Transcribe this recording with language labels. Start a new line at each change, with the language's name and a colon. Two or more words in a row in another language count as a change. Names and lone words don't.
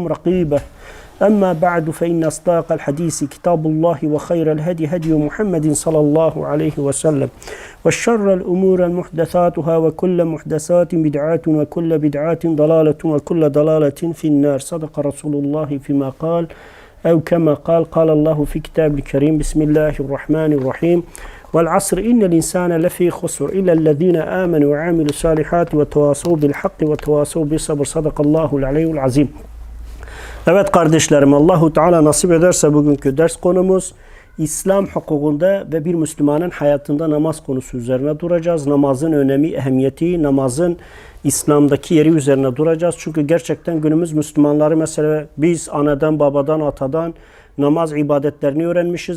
Arabic: رقيبا أما بعد فإن أصدق الحديث كتاب الله وخير الهدي هدي محمد صلى الله عليه وسلم والشر الأمور المحدثاتها وكل محدثات بدعات وكل بدعات ضلالة وكل ضلالة في النار صدق رسول الله فيما قال أو كما قال الله في كتاب الكريم بسم الله الرحمن الرحيم والعصر إن الإنسان لفي خسر إلا الذين آمنوا وعملوا الصالحات وتواصوا بالحق وتواصوا بالصبر صدق الله العلي العظيم.
Turkish: Evet kardeşlerim, Allahu Teala nasip ederse bugünkü ders konumuz İslam hukukunda ve bir Müslümanın hayatında namaz konusu üzerine duracağız. Namazın önemi, ehemmiyeti, namazın İslam'daki yeri üzerine duracağız. Çünkü gerçekten günümüz Müslümanları mesela biz anadan, babadan, atadan namaz ibadetlerini öğrenmişiz.